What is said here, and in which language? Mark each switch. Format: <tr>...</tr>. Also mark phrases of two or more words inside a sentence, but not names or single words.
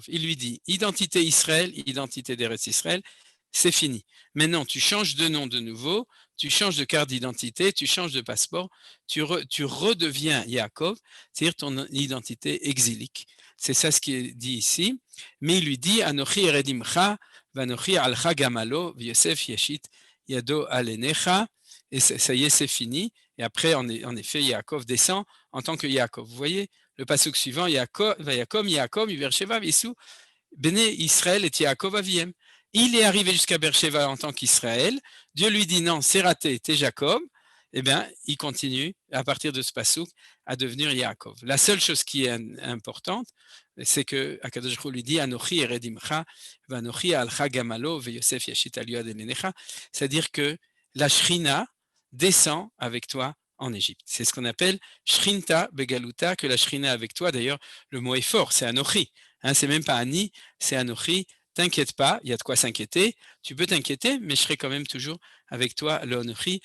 <fr>Il lui dit, identité Israël, identité d'Eretz Israël, c'est fini. Maintenant, tu changes de nom de nouveau, tu changes de carte d'identité, tu changes de passeport, tu redeviens Yaakov, c'est-à-dire ton identité exilique. C'est ça ce qui est dit ici. Mais il lui dit,</fr> <he>אנכי ארד עמך ואנכי אעלך גם עלה יוסף ישית ידו על עיניך,</he> <fr>et ça y est, c'est fini. Et après, en effet, Yaakov descend en tant que Yaakov. Vous voyez, le pasuk suivant,</fr> <he>יעקב באר שבע ויסעו בני ישראל את יעקב אביהם.</he> <fr>Il est arrivé jusqu'à Beersheva en tant qu'Israël. Dieu lui dit non, c'est raté, t'es Jacob. Eh bien, il continue à partir de ce pasuk à devenir Yaakov. La seule chose qui est importante, c'est que</fr> <he>הקדוש ברוך הוא</he> <fr>lui dit</fr> <he>אנכי ארד עמך ואנכי אעלך גם עלה ויוסף ישית ידו על עיניך,</he> <fr>c'est-à-dire que la Shrina descend avec toi en Égypte. C'est ce qu'on appelle</fr> <arc>שכינתא בגלותא,</arc> <fr>que la Shrina avec toi. D'ailleurs, le mot est fort, c'est Anochi. C'est même pas Ani, c'est Anochi. T'inquiète pas, il y a de quoi s'inquiéter. Tu peux t'inquiéter, mais je serai quand même toujours avec toi, le Anochi.</fr>